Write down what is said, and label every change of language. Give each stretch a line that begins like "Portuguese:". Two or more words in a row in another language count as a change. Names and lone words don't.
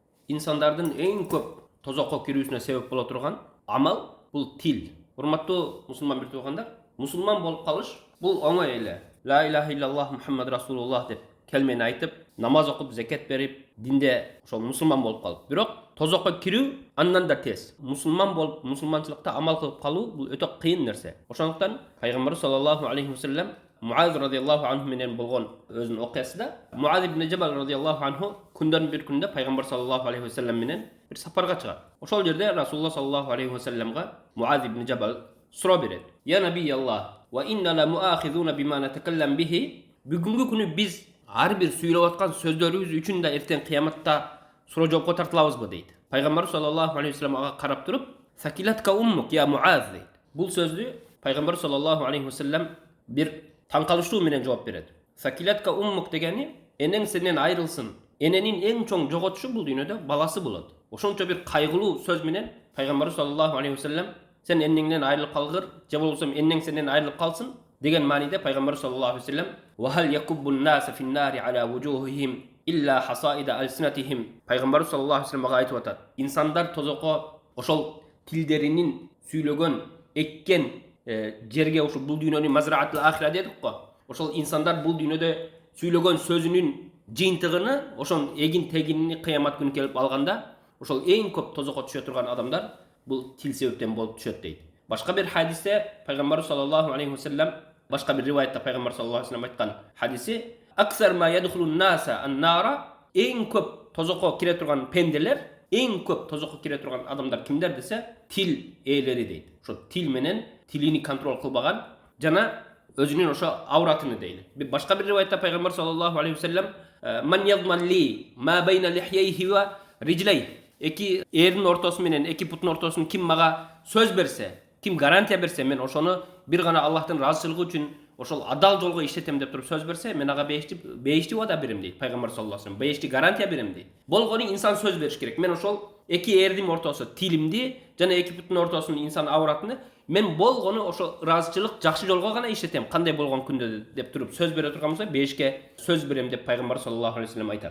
Kyrgyz: insandardын эң көп тозокко кирүүсүнө себеп боло турган амал бул тил. Урматтуу мусулман бир туугандар, мусулман болуп калыш бул оңой эле.
Arabic: لا إله إلا الله محمد رسول الله
Kyrgyz: деп келмени айтып, намаз окуп, закат берип, динде ошол мусулман болуп калып. Бирок тозокко кирүү андан да тез. Мусулман болуп, мусулманчылыкта амал кылып калуу бул өтө кыйын нерсе. Ошондуктан пайгамбар
Arabic: صلى الله عليه وسلم
Kyrgyz: Муаз
Arabic: رضي الله عنه
Kyrgyz: менен болгон өзүнүн окуясында Муаз ибн Жабал
Arabic: رضي الله عنه
Kyrgyz: күндөн бир күндө пайгамбар
Arabic: صلى الله عليه وسلم
Kyrgyz: менен бир сапарга чыгат. Ошол жерде
Arabic: رسول الله صلى الله عليه وسلم
Kyrgyz: Муаз ибн Жабал суроо берет.
Arabic: يا نبي الله، وإنا لمؤاخذون بما نتكلم به.
Kyrgyz: Бүгүнкү күнү биз ар бир сүйлөп аткан сөздөрүбүз үчүн да эртең кыяматта суроо жоопко тартылабызбы дейт. Пайгамбар
Arabic: صلى الله عليه وسلم
Kyrgyz: ага карап туруп,
Arabic: "ثكلتك أمك يا معاذ"
Kyrgyz: дейт. Бул сөздү пайгамбар
Arabic: صلى الله عليه وسلم
Kyrgyz: бир таң калыштуу менен жооп берет.
Arabic: ثكلتك أمك
Kyrgyz: дегени энең сенден айрылсын. Эненин эң чоң жоготушу бул дүйнөдө баласы болот. Ошончо бир кайгылуу сөз менен пайгамбар
Arabic: صلى الله عليه وسلم
Kyrgyz: сен энеңден айрылып калгыр, же болбосо энең сенден айрылып калсын деген мааниде пайгамбар
Arabic: صلى الله عليه وسلم "وهل يكب الناس في النار على وجوههم إلا حصائد ألسنتهم".
Kyrgyz: Пайгамбар
Arabic: صلى الله عليه وسلم
Kyrgyz: айтып атат. Инсандар тозокко ошол тилдеринин сүйлөгөн, эккен жерге ошол бул дүйнөнүн
Arabic: مزرعة الآخرة
Kyrgyz: дедик го. Ошол инсандар бул дүйнөдө сүйлөгөн сөзүнүн жыйынтыгыны, ошон эгин тегинини кыямат күнү келип алганда, ошол эң көп тозокко түшө турган адамдар бул тил себептен болуп түшөт дейт. Башка бир хадисте пайгамбар
Arabic: صلى الله عليه وسلم,
Kyrgyz: башка бир риваятта пайгамбар
Arabic: صلى الله عليه وسلم
Kyrgyz: айткан хадиси
Arabic: "أكثر ما يدخل الناس النار",
Kyrgyz: эң көп тозокко кире турган пенделер, эң көп тозокко кире турган адамдар кимдер десе, тил ээлери дейт. Ошо тил менен тилини контроль кылбаган жана өзүнүн ошо авратыны дейли. Башка бир риваятта пайгамбар
Arabic: صلى الله عليه وسلم "من يضمن لي ما بين لحييه ورجليه",
Kyrgyz: эки эрдин ортосу менен эки бутунун ортосун ким мага сөз берсе, ким гарантия берсе, мен ошону бир гана Аллахтын ыраазычылыгы үчүн ошол адал жолго иштетем деп туруп сөз берсе, мен ага бейишти вада берем дейт пайгамбар
Arabic: صلى الله عليه وسلم.
Kyrgyz: Бейишти гарантия берем дейт. Болгону инсан сөз бериш керек. Мен ошол эки эрдин ортосу тилимди жана эки бутунун ортосун инсан авратыны мен болгону ошо ыраазычылык жакшы жолго гана иштетем, кандай болгон күндө деп туруп сөз бере турган болсо, бейишке сөз берем деп пайгамбар
Arabic: صلى الله عليه وسلم
Kyrgyz: айтат.